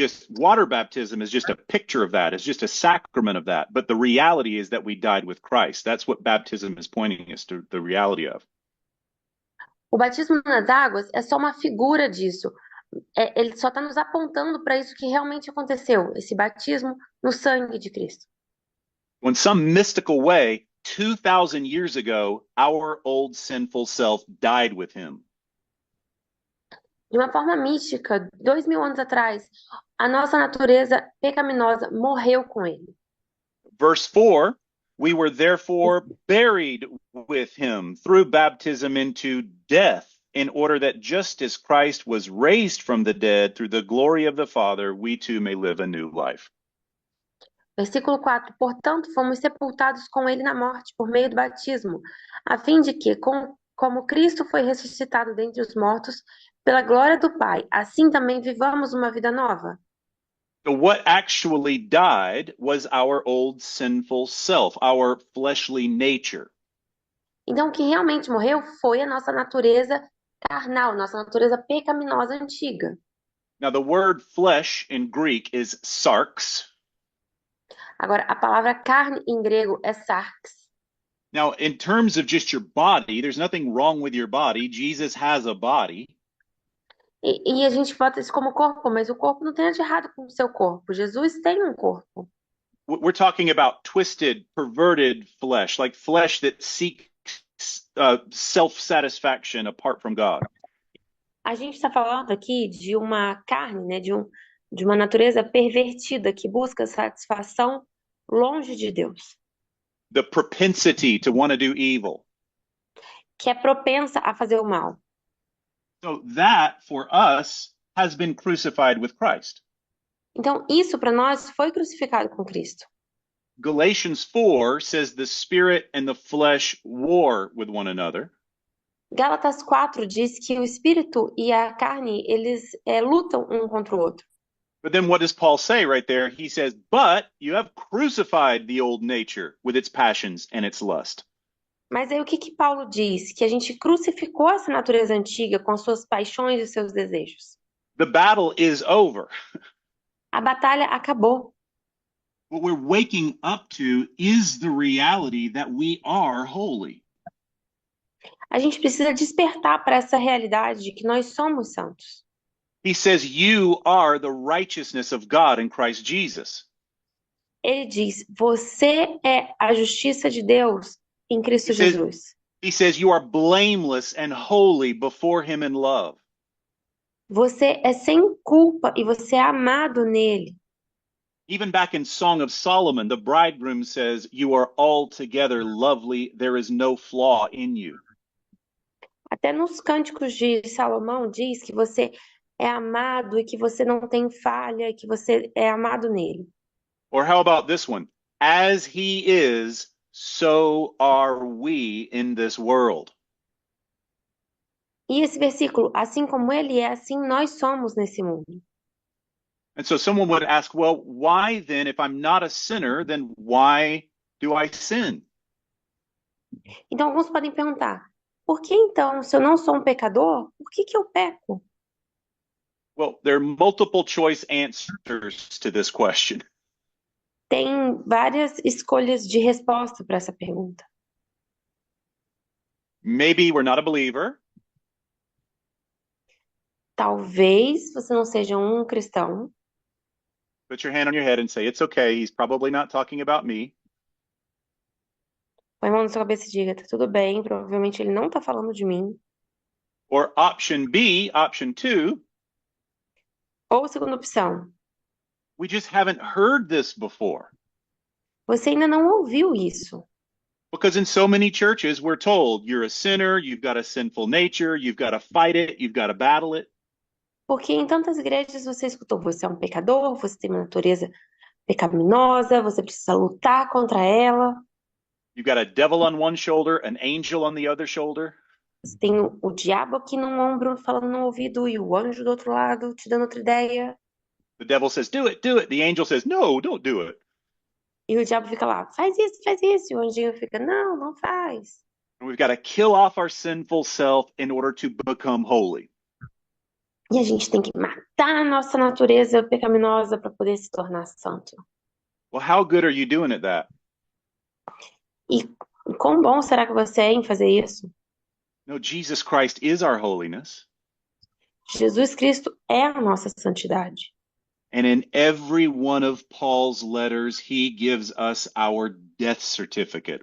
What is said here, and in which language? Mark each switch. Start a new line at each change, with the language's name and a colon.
English: Water baptism is just a picture of that. It's just a sacrament of that. But the reality is that we died with Christ. That's what baptism is pointing us to, the reality of.
Portuguese: O batismo nas águas é só uma figura disso. Ele só está nos apontando para isso que realmente aconteceu, esse batismo no sangue de Cristo.
English: In some mystical way, 2,000 years ago, our old sinful self died with him.
Portuguese: De uma forma mística, 2.000 anos atrás, a nossa natureza pecaminosa morreu com ele.
English: Verse 4, we were therefore buried with him through baptism into death, in order that just as Christ was raised from the dead through the glory of the Father, we too may live a new life.
Portuguese: Versículo 4, portanto, fomos sepultados com ele na morte por meio do batismo, a fim de que, como Cristo foi ressuscitado dentre os mortos, pela glória do Pai, assim também vivamos uma vida nova.
English: So what actually died was our old sinful self, our fleshly nature.
Portuguese: Então, o que realmente morreu foi a nossa natureza carnal, nossa natureza pecaminosa antiga.
English: Now, the word flesh in Greek is sarx.
Portuguese: Agora, a palavra carne em grego é sarx.
English: Now, in terms of just your body, there's nothing wrong with your body. Jesus has a body.
Portuguese: E a gente bota isso como corpo, mas o corpo não tem nada de errado com o seu corpo. Jesus tem um corpo.
English: We're talking about twisted, perverted flesh, like flesh that seeks self-satisfaction apart from God.
Portuguese: A gente está falando aqui de uma carne, né, de uma natureza pervertida que busca satisfação longe de Deus.
English: The propensity to want to do evil.
Portuguese: Que é propensa a fazer o mal.
English: So that, for us, has been crucified with Christ.
Portuguese: Então, isso para nós foi crucificado com Cristo.
English: Galatians 4 says the spirit and the flesh war with one another.
Portuguese: Gálatas 4 diz que o espírito e a carne, eles lutam um contra o outro.
English: But then what does Paul say right there? He says, but you have crucified the old nature with its passions and its lust.
Portuguese: Mas aí o que Paulo diz? Que a gente crucificou essa natureza antiga com as suas paixões e seus desejos.
English: The battle is over.
Portuguese: A batalha acabou.
English: What we're waking up to is the reality that we are holy.
Portuguese: A gente precisa despertar para essa realidade de que nós somos santos.
English: He says, you are the righteousness of God in Christ Jesus.
Portuguese: Ele diz: você é a justiça de Deus em Cristo
English: He says,
Portuguese: Jesus.
English: he says, you are blameless and holy before him in love.
Portuguese: Você é sem culpa e você é amado nele.
English: Even back in Song of Solomon, the bridegroom says, you are altogether lovely. There is no flaw in you.
Portuguese: Até nos cânticos de Salomão diz que você é amado e que você não tem falha e que você é amado nele.
English: Or how about this one? As he is, so are we in this world.
Portuguese: E esse versículo, assim como ele é, assim nós somos nesse mundo.
English: And so someone would ask, well, why then, if I'm not a sinner, then why do I sin?
Portuguese: Então alguns podem perguntar: por que então, se eu não sou um pecador, por que eu peco?
English: Well, there are multiple choice answers to this question.
Portuguese: Tem várias escolhas de resposta para essa pergunta.
English: Maybe we're not a believer.
Portuguese: Talvez você não seja um cristão.
English: Put your hand on your head and say, it's okay. He's probably not talking about me.
Portuguese: Põe a mão na sua cabeça e diga: tá tudo bem, provavelmente ele não está falando de mim.
English: Or option B, option two,
Portuguese: Ou segunda opção:
English: we just haven't heard this before.
Portuguese: você ainda não ouviu isso.
English: Because in so many churches, we're told you're a sinner, you've got a sinful nature, you've got to fight it, you've got to battle it.
Portuguese: Porque em tantas igrejas você escutou: você é um pecador, você tem uma natureza pecaminosa, você precisa lutar contra ela.
English: You've got a devil on one shoulder, an angel on the other shoulder.
Portuguese: Você tem o diabo aqui num ombro falando no ouvido e o anjo do outro lado te dando outra ideia.
English: The devil says, do it, do it. The angel says, no, don't do it.
Portuguese: E o diabo fica lá: faz isso, faz isso. E o anjinho fica: não, não faz.
English: And we've got to kill off our sinful self in order to become holy.
Portuguese: E a gente tem que matar a nossa natureza pecaminosa para poder se tornar santo.
English: Well, how good are you doing at that?
Portuguese: E quão bom será que você é em fazer isso?
English: No, Jesus Christ is our holiness.
Portuguese: Jesus Cristo é a nossa santidade.
English: And in every one of Paul's letters, he gives us our death certificate.